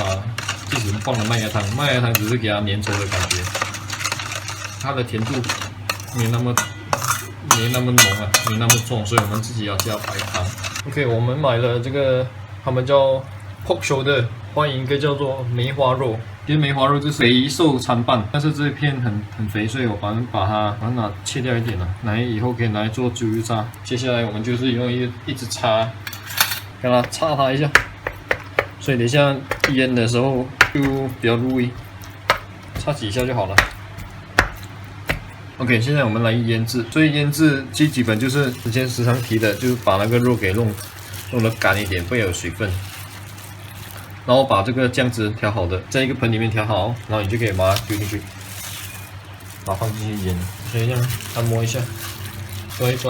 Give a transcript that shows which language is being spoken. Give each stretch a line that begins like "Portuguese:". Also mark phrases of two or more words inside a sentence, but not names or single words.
Chinese: 即使放了麥芽糖，麥芽糖只是給它粘稠的感覺，它的甜度沒那麼濃啊，沒那麼重，所以我們自己要加白糖。OK， 我們買了這個，他們叫
English: pork shoulder，
Chinese: 歡迎一個叫做梅花肉。其實梅花肉就是肥瘦參半，但是這一片很肥，所以我把它切掉一點了，來以後可以拿來做豬油渣。接下來我們就是用一直插，給它插它一下，所以等一下醃的時候就比較入味，插幾下就好了。OK， 現在我們來醃製。所以醃製基本就是之前時常提的，就是把那個肉給弄得乾一點，不要有水分。然後把這個醬汁調好的，在一個盆裡面調好，然後你就可以把它丟進去，把它放進去醃，先這樣按摩一下，抓一抓。